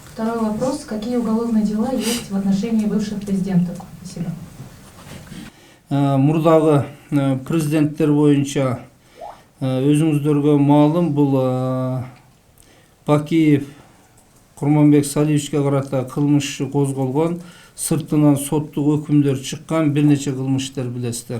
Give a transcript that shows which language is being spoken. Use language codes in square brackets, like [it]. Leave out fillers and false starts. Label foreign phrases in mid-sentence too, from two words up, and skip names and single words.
[ru] Второй вопрос. Какие уголовные дела есть в отношении бывших президентов? Спасибо. [ky] Мурдагы президенттер боюнча өзүңүздөргө маалым, бул Бакиев Курманбек Салиевичке карата кылмыш иши козголгон, сыртынан соттук өкүмдөр чыккан, бир нече кылмыштар билесиздер.